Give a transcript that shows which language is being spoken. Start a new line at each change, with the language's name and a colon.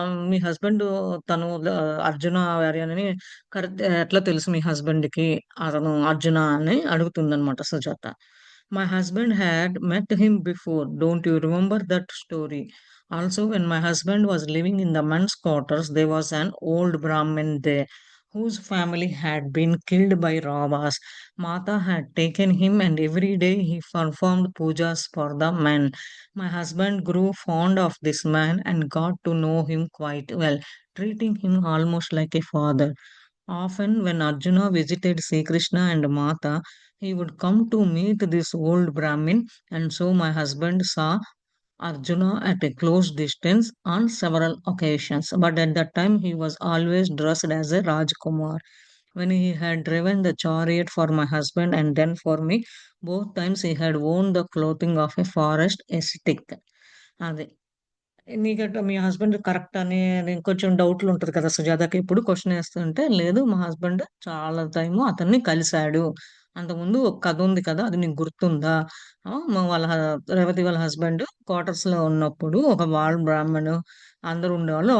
Telugu: మీ husband తను 'Arjuna warrior' అని correct ఎట్లా తెలుసు మీ హస్బెండ్‌కి అతను 'అర్జున' అని అడుగుతుందనమాట Sujatha.
English: My husband had met him before. Don't you remember that story? Also when my husband was living in the men's quarters there was an old Brahmin there whose family had been killed by robbers. Mata had taken him and every day he performed pujas for the men. My husband grew fond of this man and got to know him quite well, treating him almost like a father. Often, when Arjuna visited Sri Krishna and Mata, he would come to meet this old Brahmin, and so my husband saw Arjuna at a close distance on several occasions. But at that time, he was always dressed as a Rajkumar. When he had driven the chariot for my husband and then for me, both times he had worn the clothing of a forest ascetic.
Telugu: అది. నీకట్లా మీ husband correct అని కొంచెం డౌట్‌లుంటది కదా! సుజాతకి ఇప్పుడు question ఏస్తుంటే, లేదు మా husband చాలా time అతన్ని కలిసాడు. అంతకుముందు ఒక కథ ఉంది కదా! అది నీకు గుర్తుందా? మా వాళ్ళ రేవతి వాళ్ళ హస్బెండ్ క్వార్టర్స్‌లో ఉన్నప్పుడు ఒక బ్రాహ్మణు అందరూ ఉండేవాళ్ళు.